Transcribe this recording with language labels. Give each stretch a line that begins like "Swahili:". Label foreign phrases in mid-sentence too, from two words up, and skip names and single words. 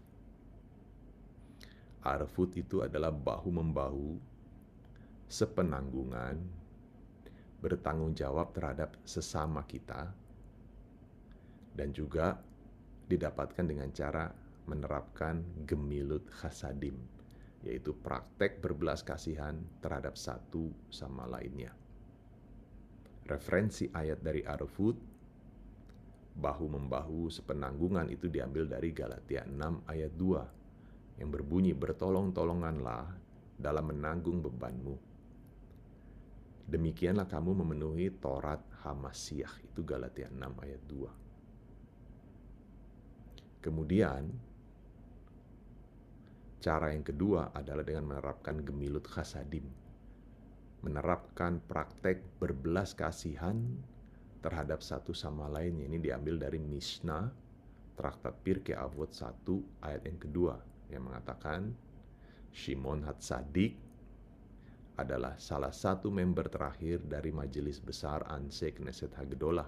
Indonesian: Arvut itu adalah bahu-membahu, sepenanggungan, bertanggung jawab terhadap sesama kita, dan juga didapatkan dengan cara menerapkan
Hebrew: גמילות חסדים,
Indonesian: yaitu praktek berbelas kasihan terhadap satu sama lainnya. Referensi ayat dari Arvut, bahu-membahu sepenanggungan, itu diambil dari Galatia 6 ayat 2, yang berbunyi, bertolong-tolonganlah dalam menanggung bebanmu. Demikianlah kamu memenuhi
Hebrew: תורת המשיח,
Indonesian: itu Galatia 6 ayat 2. Kemudian, cara yang kedua adalah dengan menerapkan
Hebrew: גמילות חסדים,
Indonesian: menerapkan praktek berbelas kasihan terhadap satu sama lainnya. Ini diambil dari Mishnah, Traktat Pirkei Avot 1 ayat yang kedua, yang mengatakan Shimon Hatzadik adalah salah satu member terakhir dari Majelis Besar Anshe Knesset Hagedolah.